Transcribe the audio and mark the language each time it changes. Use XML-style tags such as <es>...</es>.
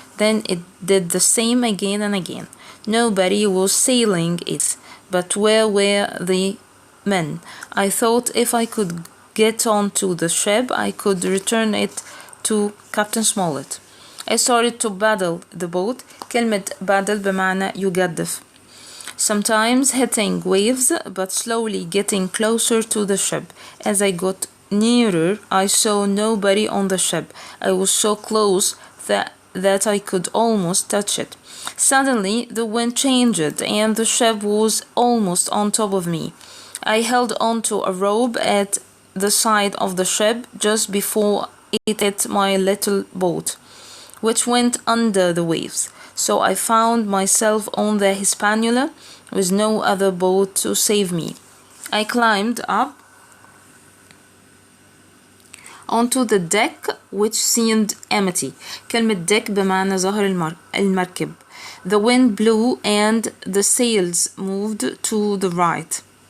<en>Then it did the same again and again. Nobody was sailing it, but where were the men? I thought if I could get onto the ship, I could return it to Captain Smollett. I started to paddle the boat.</en> <ar>كلمة paddle بمعنى يجدف.</ar> <en>Sometimes hitting waves, but slowly getting closer to the ship. As I got nearer, I saw nobody on the ship. I was so close that I could almost touch it. Suddenly, the wind changed and the ship was almost on top of me. I held onto a rope at the side of the ship just before it hit my little boat, which went under the waves. So I found myself on the Hispaniola with no other boat to save me. I climbed up onto the deck which seemed empty.</en> <ar>كلمة deck بمعنى ظهر المركب.</ar> <en>The wind blew and the sails moved to the right.</en>